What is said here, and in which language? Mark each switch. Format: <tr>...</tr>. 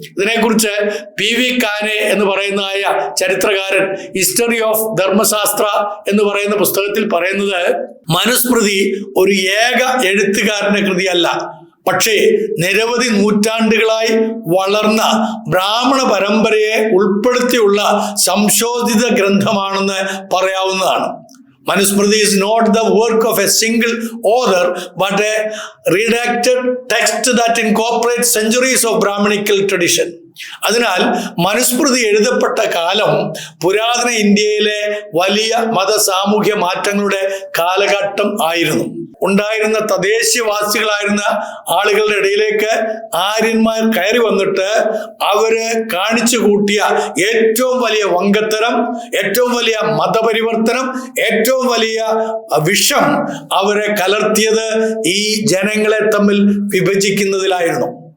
<ml>ഇതിനെക്കുറിച്ച് PV കാനെ എന്ന് പറയുന്നതായ ചരിത്രകാരൻ ഹിസ്റ്ററി ഓഫ് ധർമ്മശാസ്ത്ര എന്ന് പറയുന്ന പുസ്തകത്തിൽ പറയുന്നത്, മനുസ്മൃതി ഒരു ഏക എഴുത്തുകാരന്റെ കൃതിയല്ല, പക്ഷേ നിരവധി നൂറ്റാണ്ടുകളായി വളർന്ന ബ്രാഹ്മണ പരമ്പരയെ ഉൾപ്പെടുത്തിയുള്ള സംശോധിത ഗ്രന്ഥമാണെന്ന് പറയാവുന്നതാണ്.</ml> <en>Manusmriti is not the work of a single author, but a redacted text that incorporates centuries of Brahmanical tradition.</en> <ml>അതിനാൽ മനുസ്മൃതി എഴുതപ്പെട്ട കാലം പുരാതന ഇന്ത്യയിലെ വലിയ മത സാമൂഹ്യ മാറ്റങ്ങളുടെ കാലഘട്ടം ആയിരുന്നു. ഉണ്ടായിരുന്ന തദ്ദേശീയവാസികളായിരുന്ന ആളുകളുടെ ഇടയിലേക്ക് ആര്യന്മാർ കയറി വന്നിട്ട് അവര് കാണിച്ചു കൂട്ടിയ ഏറ്റവും വലിയ വങ്കത്തരം, ഏറ്റവും വലിയ മതപരിവർത്തനം, ഏറ്റവും വലിയ വിഷം അവരെ കലർത്തിയത് ഈ ജനങ്ങളെ തമ്മിൽ വിഭജിക്കുന്നതിലായിരുന്നു.</ml>